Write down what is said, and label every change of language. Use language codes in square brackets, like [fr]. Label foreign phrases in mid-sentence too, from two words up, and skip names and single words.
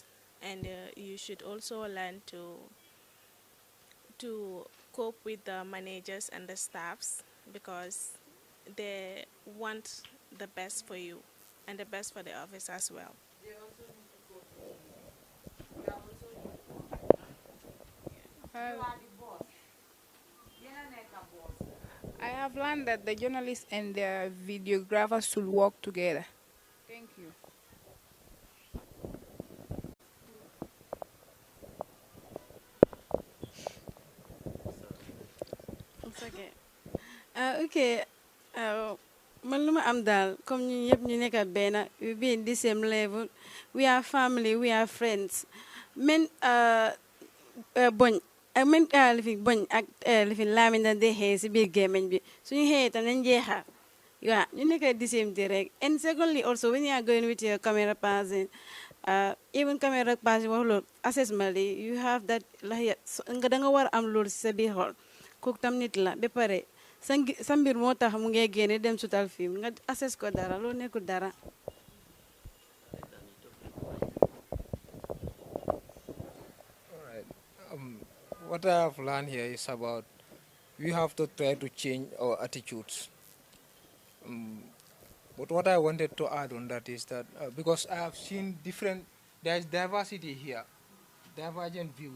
[en] And you should also learn to cope with the managers and the staffs because they want the best for you and the best for the office as well. I have learned that the journalists and the videographers should work together. Thank you. Okay. [wo] Man lu ma am daal comme ñun ñëpp ñu nekk benn [en] we be in the same level we are family we are friends [wo] men boñ ak men lifin boñ ak lifin laamin dañ dee xëy si biir gémmiñ bi suñu xëyee tam nañ jeexal yeah ñu nekk [en] the same thing [wo] rek [en] and secondly also when you are going with your camera person [wo] even camera person wax loolu assessment li [en] you have that [wo] nga da nga war am loolu si sa biir xol kooku tam nit la ba pare sa mbir moo tax mu ngi génne dem sutal film nga assess ko dara loolu nekkul dara. [en] What I have learned here is about we have to try to change our attitudes. But what I wanted to add on that is that because I have seen there is diversity here, divergent views.